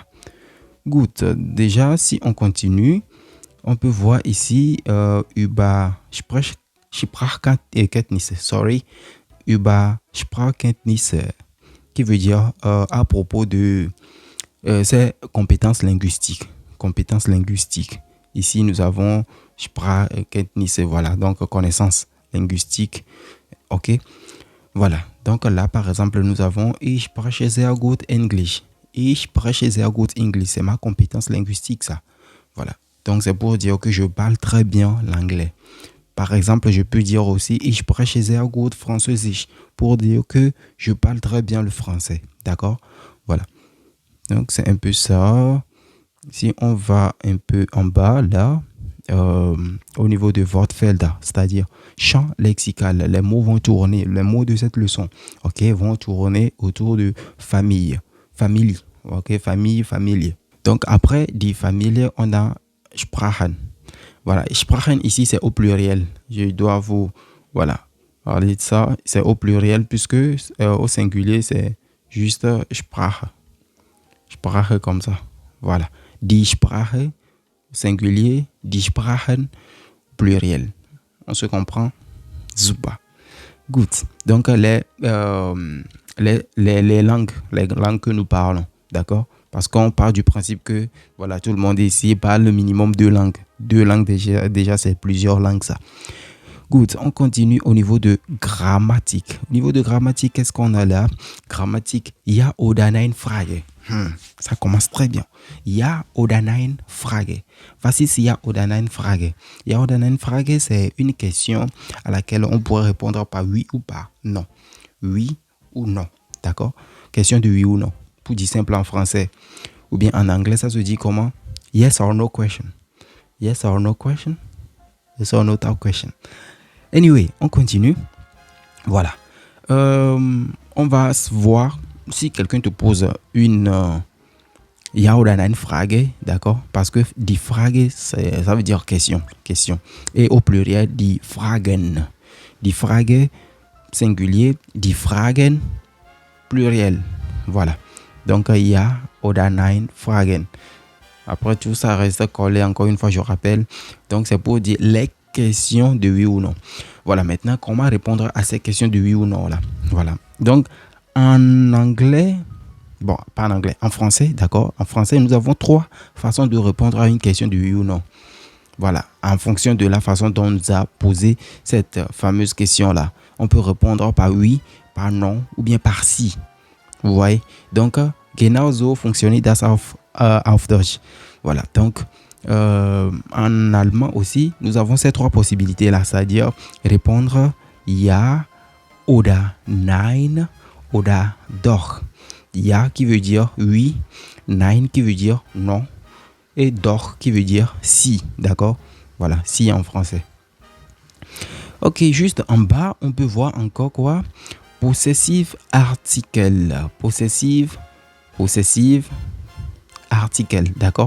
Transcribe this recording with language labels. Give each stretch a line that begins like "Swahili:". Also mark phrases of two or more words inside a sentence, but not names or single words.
French: Good, déjà, si on continue, on peut voir ici,
German: über Sprachkenntnisse, über Sprachkenntnisse,
French: qui veut dire à propos de ces compétences linguistiques. Compétences linguistiques. Ici, nous avons Sprachkenntnisse, voilà, donc connaissances linguistiques. Ok, voilà. Donc là, par exemple, nous avons
German: Ich spreche sehr gut Englisch. Ich spreche sehr gut Englisch.
French: C'est ma compétence linguistique, ça. Voilà. Donc, c'est pour dire que je parle très bien l'anglais. Par exemple, je peux dire aussi
German: Ich spreche sehr gut Französisch
French: pour dire que je parle très bien le français. D'accord? Voilà. Donc, c'est un peu ça. Si on va un peu en bas, là, au niveau de Wortfelder, c'est-à-dire champ lexical, les mots vont tourner, les mots de cette leçon, ok, vont tourner autour de famille, famille, ok, famille, familie. Donc, après,
German: die Familie,
French: on a Sprachen. Voilà, Sprachen ici c'est au pluriel. Je dois vous parler de ça. C'est au pluriel puisque au singulier c'est juste Sprache. Sprache comme ça. Voilà.
German: Die Sprache singulier, die Sprachen pluriel.
French: On se comprend? Super. Good. Donc les langues que nous parlons, d'accord? Parce qu'on part du principe que voilà, tout le monde ici parle le minimum deux langues. Deux langues déjà c'est plusieurs langues ça. Good, on continue au niveau de grammatique. Au niveau de grammatique, qu'est-ce qu'on a là? Grammatique,
German: ja oder nein Frage.
French: Ça commence très bien.
German: Ja oder nein Frage. Was ist ja oder nein Frage? Ja oder nein Frage,
French: c'est une question à laquelle on pourrait répondre par oui ou par non. Oui ou non, d'accord? Question de oui ou non. Pour dire simple en français. Ou bien en anglais, ça se dit comment?
English: Yes or no question. Yes or no question? Yes or no question. Anyway,
French: on continue. Voilà. On va voir si quelqu'un te pose une
German: ja oder nein Frage,
French: d'accord? Parce que
German: die Frage,
French: ça veut dire question, question. Et au pluriel,
German: die Fragen. Die Frage, singulier, die Fragen,
French: pluriel. Voilà. Donc,
German: ja oder nein Fragen.
French: Après, tout ça reste collé, encore une fois, je rappelle. Donc, c'est pour dire les questions de oui ou non. Voilà, maintenant, comment répondre à ces questions de oui ou non, là? Voilà. Donc, en anglais, bon, pas en anglais, en français, d'accord? En français, nous avons 3 façons de répondre à une question de oui ou non. Voilà, en fonction de la façon dont on nous a posé cette fameuse question-là. On peut répondre par oui, par non ou bien par si. Vous voyez? Donc,
German: genau so funktioniert das auf Deutsch.
French: Voilà, donc, en allemand aussi, nous avons ces 3 possibilités-là, c'est-à-dire répondre
German: ja oder nein oder doch.
French: Ja qui veut dire oui, nein qui veut dire non et doch qui veut dire si, d'accord? Voilà, si en français. Ok, juste en bas, on peut voir encore quoi?
English: Possessive article. Possessive article, d'accord?